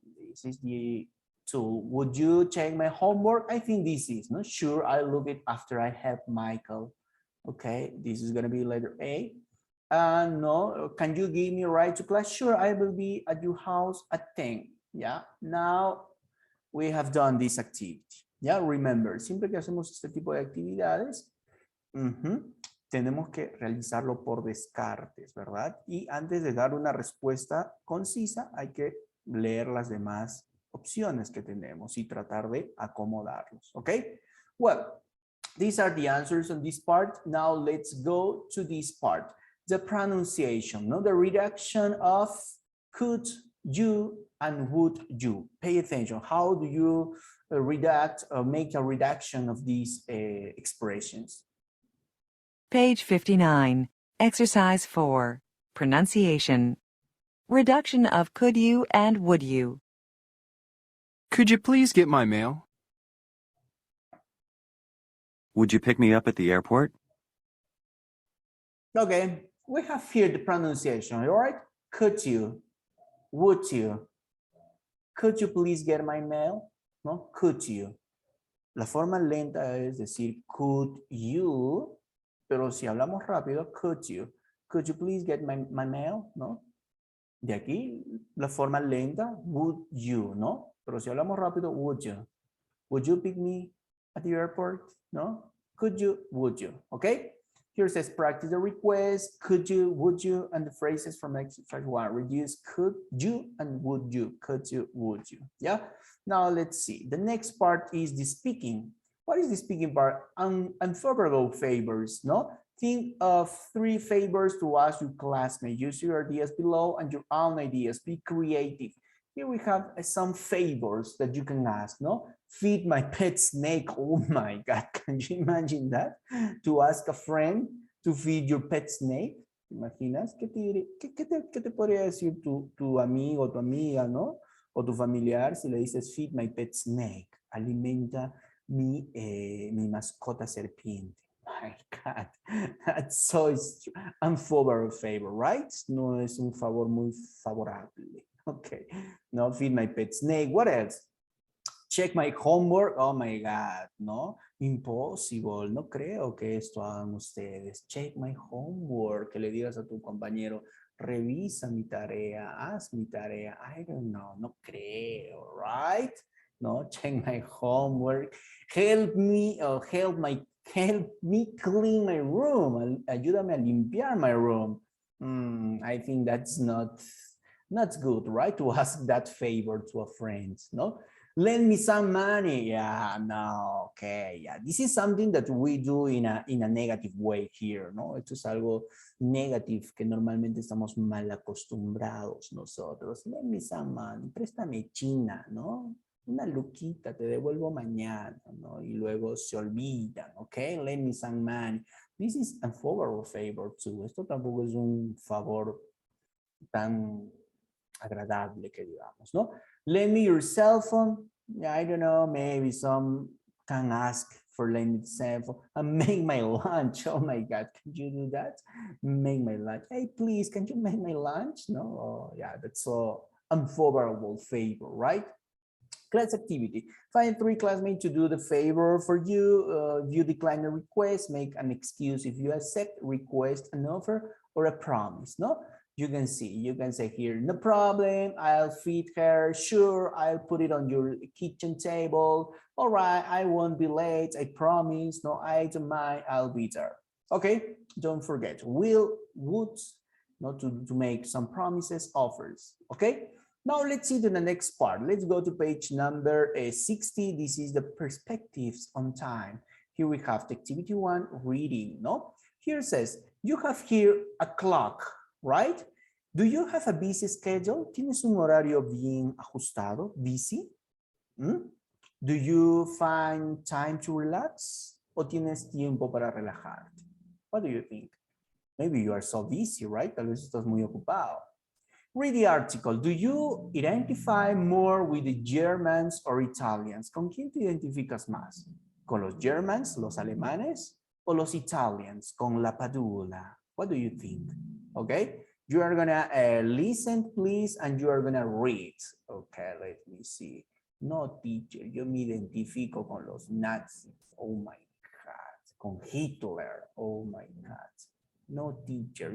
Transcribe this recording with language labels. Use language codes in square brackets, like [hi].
[en] This is the tool. Would you check my homework? I think this is, no? Sure, I'll look it after I help Michael. Okay, this is gonna be letter A. No, can you give me a ride to class? Sure, I will be at your house at 10. Yeah, now we have done this activity. Yeah, remember, [es] siempre que hacemos este tipo de actividades, tenemos que realizarlo por descartes, ¿verdad? Y antes de dar una respuesta concisa, hay que leer las demás opciones que tenemos y tratar de acomodarlos, ¿ok? [en] Well, these are the answers on this part. Now let's go to this part. The pronunciation, no? The reduction of could, you, and would you. Pay attention. How do you redact or make a reduction of these expressions? Page 59, Exercise 4, Pronunciation. Reduction of could you and would you. Could you please get my mail? Would you pick me up at the airport? Okay, we have here the pronunciation, all right? Could you, would you, could you please get my mail? No, could you. [es] La forma lenta es decir [en] could you, [es] pero si hablamos rápido, [en] could you please get my mail? No. [es] De aquí, la forma lenta, [en] would you, [es] ¿no? Pero si hablamos rápido, [en] would you pick me at the airport? No. Could you, would you, okay? Here says practice the request, could you, would you, and the phrases from exercise 1. Reduce could you and would you, could you, would you, yeah? Now let's see, the next part is the speaking. What is the speaking part? Unfavorable favors, no? Think of 3 favors to ask your classmate. Use your ideas below and your own ideas, be creative. Here we have some favors that you can ask, no? Feed my pet snake. Oh my God, can you imagine that? To ask a friend to feed your pet snake. [es] ¿Te imaginas? ¿Qué te podría decir tu amigo, tu amiga, no? O tu familiar si le dices [en] feed my pet snake. [es] Alimenta mi mascota serpiente. [en] My God, that's so unfavorable favor, right? [es] No es un favor muy favorable. [en] Okay, no, feed my pet snake. What else? Check my homework. Oh my God, no, impossible. [es] No creo que esto hagan ustedes. [en] Check my homework. [es] Que le digas a tu compañero, revisa mi tarea, haz mi tarea. [en] I don't know, [es] no creo, [en] right? No, check my homework. Help me clean my room. [es] Ayúdame a limpiar [en] my room. I think that's not good, right? To ask that favor to a friend, no? Lend me some money. Yeah, no, okay, yeah. This is something that we do in a negative way here, no? [es] Esto es algo negativo que normalmente estamos mal acostumbrados nosotros. [en] Lend me some money. [es] Préstame China, ¿no? Una luquita, te devuelvo mañana, ¿no? Y luego se olvidan, ¿ok? [en] Lend me some money. This is a favorable favor too. [es] Esto tampoco es un favor tan agradable que digamos, ¿no? [en] Lend me your cell phone. Yeah, I don't know, maybe some can ask for lend me the cell phone. And make my lunch. Oh my God, can you do that? Make my lunch. Hey, please, can you make my lunch? No, oh, yeah, that's so unfavorable favor, right? Class activity. Find 3 classmates to do the favor for you. You decline a request, make an excuse if you accept, request an offer or a promise, no? You can say here, no problem, I'll feed her, sure, I'll put it on your kitchen table, all right, I won't be late, I promise, no, I don't mind, I'll be there. Okay, don't forget, will, would, no, to make some promises, offers, okay? Now let's see to the next part. Let's go to page number 60. This is the perspectives on time. Here we have the activity 1, reading, no? Here it says, you have here a clock, right? Do you have a busy schedule? [es] ¿Tienes un horario bien ajustado? [en] Busy? Do you find time to relax? [es] ¿O tienes tiempo para relajarte? [en] What do you think? Maybe you are so busy, right? [es] Tal vez estás muy ocupado. [en] Read the article. Do you identify more with the Germans or Italians? [es] ¿Con quién te identificas más? ¿Con los Germans, los alemanes? ¿O los Italians, con la padula? [en] What do you think? Okay, you are gonna listen, please, and you are gonna read. Okay, let me see. No, teacher, [es] yo me identifico con los nazis. [en] Oh my God. [es] Con Hitler. [en] Oh my God. No, teacher.